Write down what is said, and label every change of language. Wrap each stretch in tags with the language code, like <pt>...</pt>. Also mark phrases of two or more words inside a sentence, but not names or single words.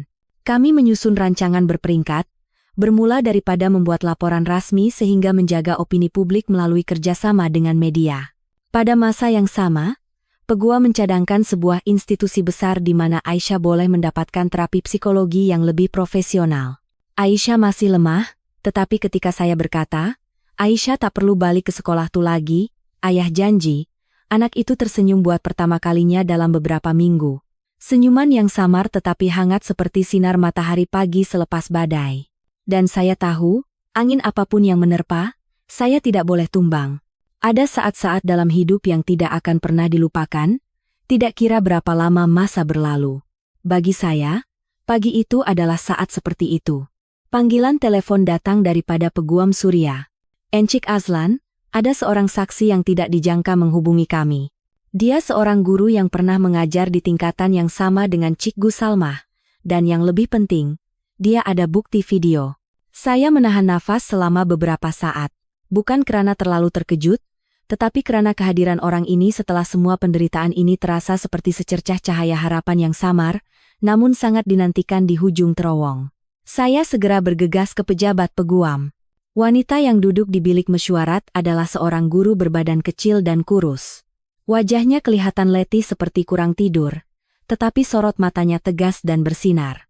<ms>Kami menyusun rancangan berperingkat, bermula daripada membuat laporan rasmi sehingga menjaga opini publik melalui kerjasama dengan media. Pada masa yang sama, peguam mencadangkan sebuah institusi besar di mana Aisyah boleh mendapatkan terapi psikologi yang lebih profesional. Aisyah masih lemah, tetapi ketika saya berkata, Aisyah tak perlu balik ke sekolah tu lagi, ayah janji, anak itu tersenyum buat pertama kalinya dalam beberapa minggu. Senyuman yang samar tetapi hangat seperti sinar matahari pagi selepas badai. Dan saya tahu, angin apapun yang menerpa, saya tidak boleh tumbang. Ada saat-saat dalam hidup yang tidak akan pernah dilupakan, tidak kira berapa lama masa berlalu. Bagi saya, pagi itu adalah saat seperti itu. Panggilan telepon datang daripada peguam Surya. Encik Azlan, ada seorang saksi yang tidak dijangka menghubungi kami. Dia seorang guru yang pernah mengajar di tingkatan yang sama dengan Cikgu Salmah, dan yang lebih penting, dia ada bukti video. Saya menahan nafas selama beberapa saat, bukan karena terlalu terkejut, tetapi karena kehadiran orang ini setelah semua penderitaan ini terasa seperti secercah cahaya harapan yang samar, namun sangat dinantikan di hujung terowong. Saya segera bergegas ke pejabat peguam. Wanita yang duduk di bilik mesyuarat adalah seorang guru berbadan kecil dan kurus. Wajahnya kelihatan letih seperti kurang tidur, tetapi sorot matanya tegas dan bersinar.</ms>